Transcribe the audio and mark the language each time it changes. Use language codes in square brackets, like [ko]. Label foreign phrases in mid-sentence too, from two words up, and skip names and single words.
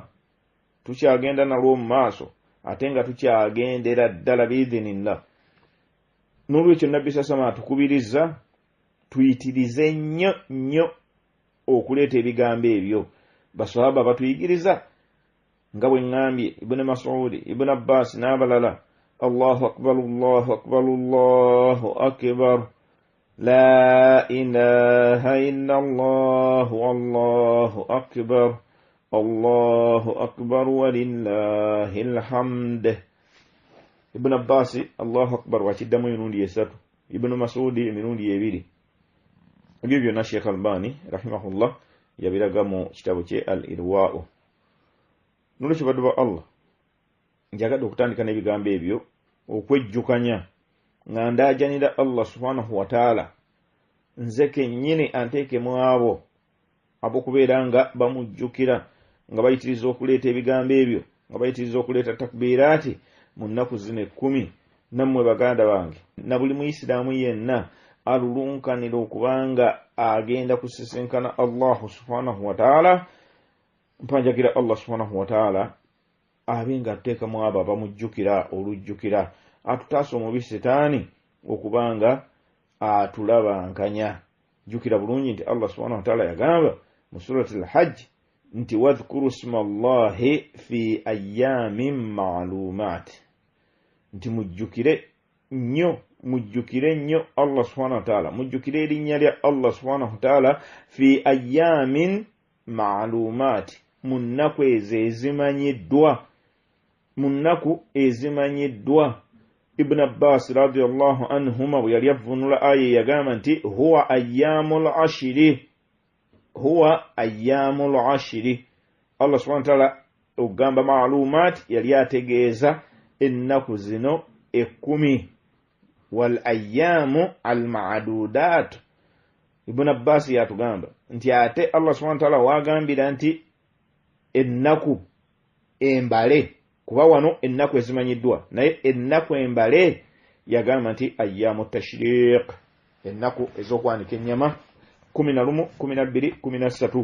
[lg] Tukyagenda nalwo mu maaso ate nga tukyagendera ddala biidhinillah. N'olwekyo Nabbi sasama atukubiriza tuyitirize nnyo okuleeta ebigambo ebyo. Basahaba batuyigiriza nga bwe ngambye Ibn Mas'ud, Ibn Abbas n'abalala. [ar] الله أكبر الله أكبر الله أكبر لا إله إلا الله الله أكبر الله أكبر ولله الحمد. [lg] Ibn Abbas [ar] الله أكبر [lg] wakiddamu emirundi 3, Ibn Mas'ud emirundi 2. Ebyo byonna Sheikh Albani rahimahullah yabiraga mu kitabo kye Al-Irwa'u. Nolwekyo baddu ba Allah njagadde okutandika n'ebigambo ebyo okwejjukanya nga ndaajanira Allah [ar] سبحانه وتعالى [lg] nze kennyini anteekemu abo ab'okubeera nga bamujjukira nga bayitiriza okuleeta ebigambo ebyo, nga bayitiriza okuleeta takbiraati mu nnaku zino 10. Nammwe baganda bange na buli muisiraamu yenna alulunkanira okubanga agenda kusisinkana Allah [ar] سبحانه وتعالى, [lg] mpanjagira Allah [ar] سبحانه وتعالى [lg] abenga atuteekamu abo abamujjukira olujjukira, atutaasa omubi setaani okubanga atulabankanya. Jjukira bulungi nti Allah [ar] سبحانه وتعالى [lg] yagamba mu [ar] سورة الحج [lg] nti [ar] واذكروا اسم الله في أيام معلومات, [lg] nti mujjukire nnyo Allah [ar] سبحانه وتعالى, [lg] mujjukire erinnya lya Allah [ar] سبحانه وتعالى في أيام معلومات, [lg] mu nnaku ezimanyiddwa. Ibn Abbas [ar] رضي الله عنهما [lg] bwe yali avunula aya yagamba nti [ar] هو أيام العشر. [lg] Allah [ar] سبحانه وتعالى [lg] ogamba ma'lumat yali ategeeza ennaku zino 10, [ar] والأيام المعدودات. [lg] Ibn Abbas yatugamba nti ate Allah [ar] سبحانه وتعالى [lg] wagambira nti ennaku embale, kuba wano ennaku ezimanyiddwa, naye ennaku embale yagamba nti [ar] أيام التشريق, [lg] ennaku ez'okwanika ennyama 11, 12, 13.